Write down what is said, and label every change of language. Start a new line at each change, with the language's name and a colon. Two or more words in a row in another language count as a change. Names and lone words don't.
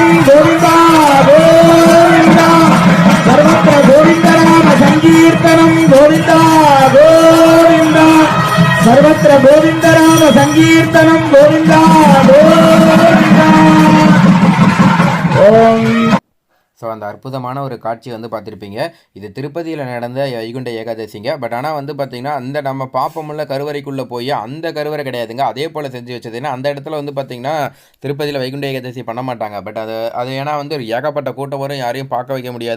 Sanskrit: गोविंदा गोविंदा सर्वत्र गोविंद नाम संकीर्तनं गोविंदा गोविंदा सर्वत्र गोविंद नाम संकीर्तनं गोविंदा गोविंदा ओम.
Tamil: ஸோ அந்த அற்புதமான ஒரு காட்சி வந்து பார்த்துருப்பீங்க. இது திருப்பதியில் நடந்த வைகுண்ட ஏகாதசிங்க. பட் ஆனால் வந்து பார்த்திங்கன்னா அந்த நம்ம பாப்பமுள்ள கருவறைக்குள்ளே போய் அந்த கருவறை கிடையாதுங்க, அதே போல் செஞ்சு வச்சது. ஏன்னா அந்த இடத்துல வந்து பார்த்திங்கன்னா திருப்பதியில் வைகுண்ட ஏகாதசி பண்ண மாட்டாங்க. பட் அது ஏன்னா வந்து ஒரு ஏகப்பட்ட கூட்டம் வரும், யாரையும் பார்க்க வைக்க முடியாது.